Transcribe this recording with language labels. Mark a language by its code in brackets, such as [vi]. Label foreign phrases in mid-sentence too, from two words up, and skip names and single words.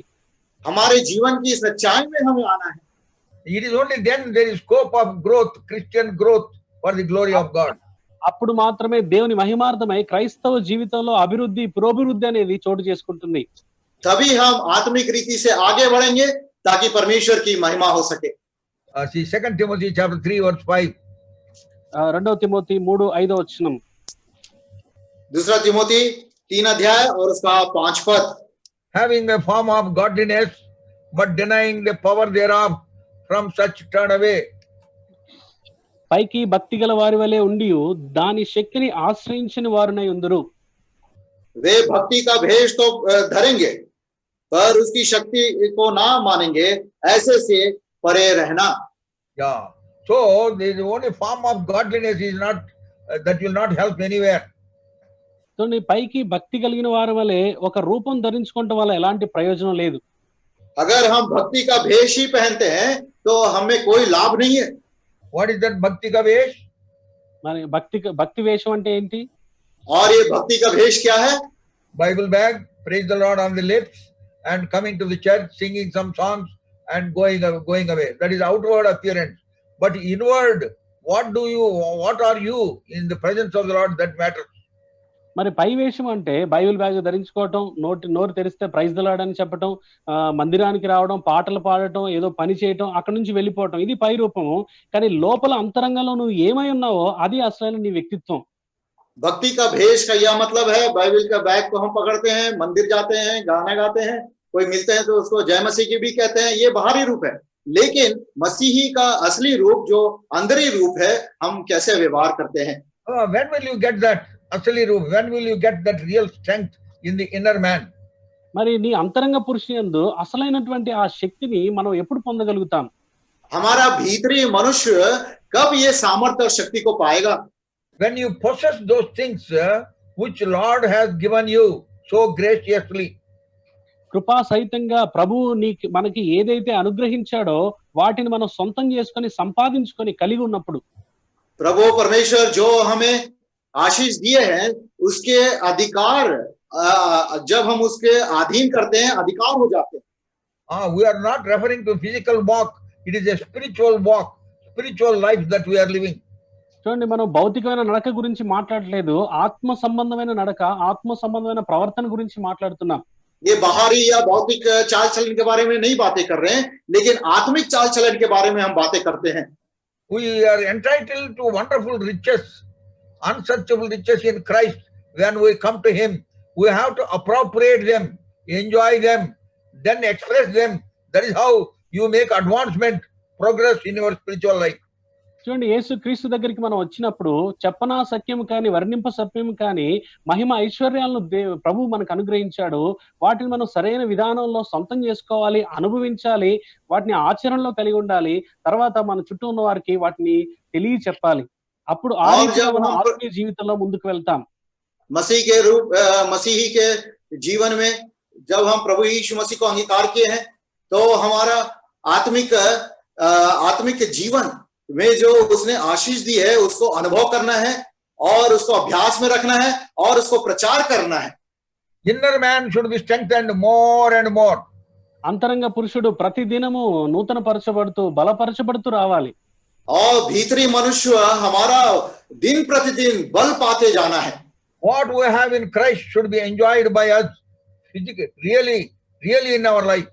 [hi] हमारे जीवन की सच्चाई में हमें आना है. [en] It is only then there is scope of growth, Christian growth for the glory of God. [te] అప్పుడు మాత్రమే దేవుని మహిమార్థమై క్రైస్తవ జీవితంలో అభివృద్ధి, పురోభివృద్ధి అనేది చోటు చేసుకుంటుంది. [hi] तभी हम आत्मिक रीति से आगे बढ़ेंगे ताकि परमेश्वर की महिमा हो सके. [en] See 2 Timothy chapter 3 verse 5. [te] 2 తిమోతి 3:5 వచనం. [hi] दूसरा तिमोथी 3 अध्याय और उसका 5 पद. [en] Having a form of godliness but denying the power thereof, from such turn away. [te] పైకి భక్తి గల వారి వలె ఉండి దాని శక్తిని ఆశ్రయించని వారునై ఉందురు. [hi] वे भक्ति का भेष तो धरेंगे पर उसकी शक्ति को ना मानेंगे, ऐसे से परे रहना. [en] Yeah. So the only form of godliness is not that will not help anywhere. [te] పైకి భక్తి కలిగిన వారి వలె ఒక రూపం ధరించుకోవడం వల్ల ఎలాంటి ప్రయోజనం లేదు. [hi] अगर हम भक्ति का भेष ही पहनते हैं तो हमें कोई लाभ नहीं है. [en] What is that [hi] भक्ति का वेश? [te] మరి భక్తి వేషం అంటే ఏంటి? [hi] और ये भक्ति का भेष क्या है? [en] Bible bag, praise the Lord on the lips, and coming to the church, singing some songs and going away. That is outward appearance. But inward, what are you in the presence of the Lord? That matters. [te] మరి పై వేషం అంటే [en] Bible bag [te] ధరించుకోవటం, నోరు తెరిస్తే [en] praise the Lord [te] అని చెప్పటం, మందిరానికి రావడం, పాటలు పాడటం, ఏదో పని చేయటం, అక్కడి నుంచి వెళ్ళిపోవటం, ఇది పై రూపము. కానీ లోపల అంతరంగంలో నువ్వు ఏమై ఉన్నావో అది అసలైన నీ వ్యక్తిత్వం. [hi] भक्ति का भेष का यह मतलब है बाइबल का बैग को हम पकड़ते हैं, मंदिर जाते हैं, गाना गाते हैं, कोई मिलते हैं तो उसको जय मसीह की भी कहते हैं, ये बाहरी रूप है. लेकिन मसीही का असली रूप जो अंदरी रूप है, हम कैसे व्यवहार करते हैं. [en] When will you get that [hi] असली रूप? [en] When will you get that real strength in the inner man? [te] మరి నీ అంతరంగ పురుషునియందు అసలైనటువంటి ఆ శక్తిని మనం ఎప్పుడు పొందగలుగుతాం? [hi] हमारा भीतरी मनुष्य कब ये सामर्थ्य और शक्ति को पाएगा? [en] When you possess those things which Lord has given you so graciously. [te] కృపా సహితంగా ప్రభువు మనకి ఏదైతే అనుగ్రహించాడో వాటిని మనం సొంతం చేసుకొని సంపాదించుకొని కలిగి ఉన్నప్పుడు, [hi] प्रभु परमेश्वर जो हमें आशीष दिए हैं उसके अधिकार जब हम उसके अधीन करते हैं, अधिकार हो जाते हैं. [en] We are not referring to physical walk. It is a spiritual walk, spiritual life that we are living. [te] చూడండి, మనం భౌతికమైన నడక గురించి మాట్లాడలేదు, ఆత్మ సంబంధమైన నడక, ఆత్మ సంబంధమైన ప్రవర్తన గురించి మాట్లాడుతున్నాం. [hi] ये बाहरी या भौतिक चाल चलन के बारे में नहीं बातें कर रहे हैं, लेकिन आत्मिक चाल चलन के बारे में हम बातें करते हैं. [en] We are entitled to wonderful riches, unsearchable riches in Christ. When we come to Him, we have to appropriate them, enjoy them, then express them. That is how you make advancement, progress in your spiritual life. [te] చూడండి, యేసు క్రీస్తు దగ్గరికి మనం వచ్చినప్పుడు చెప్పనా సత్యం కానీ వర్ణింప సత్యం కానీ మహిమ ఐశ్వర్యాలను ప్రభు మనకు అనుగ్రహించాడు. వాటిని మనం సరైన విధానంలో సొంతం చేసుకోవాలి, అనుభవించాలి, వాటిని ఆచరణలో కలిగి ఉండాలి. తర్వాత మన చుట్టూ ఉన్న వారికి వాటిని తెలియచెప్పాలి. అప్పుడు ఆ [hi] और [te] రీతిగా [hi] जब [te] మనం [hi] हम [te] ఆత్మీయ జీవితంలో ముందుకు వెళ్తాం. [hi] मसीही के जीवन में जब हम प्रभु यीशु मसीह को अंगीकार किए हैं, तो हमारा आत्मिक जीवन में जो उसने आशीष दी है उसको अनुभव करना है और उसको अभ्यास में रखना है और उसको प्रचार करना है. [en] Inner man should be strengthened more and more. [te] అంతరంగ పురుషుడు ప్రతి దినము నూతన పరచబడుతూ బలపరచబడుతూ రావాలి. [hi] और भीतरी मनुष्य हमारा दिन प्रतिदिन बल पाते जाना है. [en] What we have in Christ should be enjoyed by us physically, really in our life.